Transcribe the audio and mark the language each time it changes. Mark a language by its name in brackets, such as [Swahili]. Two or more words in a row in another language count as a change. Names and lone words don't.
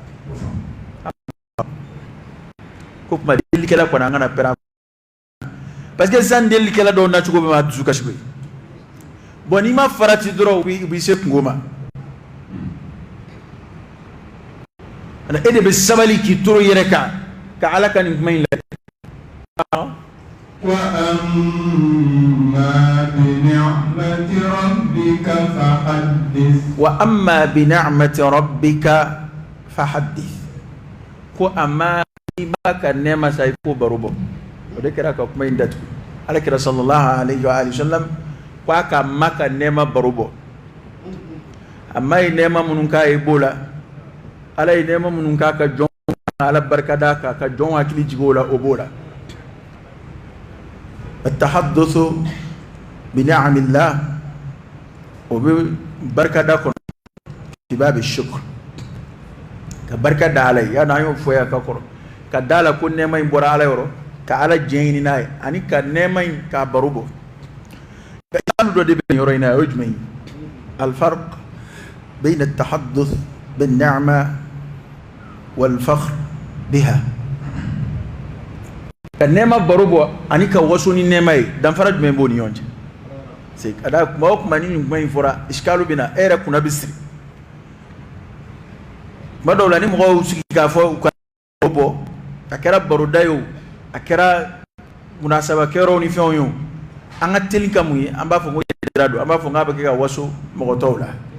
[Bambara] ko kuma delikɛla kɔni an kana pɛrɛn parce que sisan delikɛla dɔw nacogo bɛ maa dusu kasi koyi bon n'i ma farati dɔrɔn u b'i se kungo ma e de bɛ sabali k'i toro yɛrɛ kan ka ala ka nin kuma in lajɛ [Arabic] وأما بنعمة ربك [Bambara] fahaddith ko amma i b'a ka nɛɛma sa i k'o baro bɔ o de kɛra ka kuma in datugu ala kira [Arabic] صلى الله عليه وسلم [Bambara] ko a ka ma ka nɛɛma baro bɔ amma ye nɛɛma minnu k'a ye b'o la ala ye nɛɛma minnu k'a ka jɔn ala barika da k'a ka jɔn hakili jigin o la o b'o la [Arabic] التحدث بنعمة الله [Bambara] o bɛ barika da kɔnɔ kibaa bɛ shukr ka barika da ala ye yanni an y'o fɔ yan ka kɔrɔ ka da la ko nɛɛma in bɔra ala yɔrɔ ka ala jɛn ɲini n'a ye ani ka nɛɛma in k'a baro bɔ kalo dɔ de bɛ yɔrɔ in na o ye jumɛn ye [Arabic] الفرق بين التحدث بالنعمة والفخر بها [Bambara] ka nɛɛma baro bɔ ani ka waso ni nɛɛma ye danfara jumɛn b'o ni ɲɔgɔn cɛ c'est ka da kuma o kuma ni nin kuma in fɔra iskalu bɛ na e yɛrɛ kunna bɛ siri tuma dɔw la ni mɔgɔw sigi k'a fɔ u ka bɔ a kɛra baroda ye o a kɛra munasaba kɛyɔrɔw ni fɛnw ye o an ka teli ka mun ye an b'a fɔ ko yɛrɛ don an b'a fɔ k'a bɛ kɛ ka waso mɔgɔ tɔw la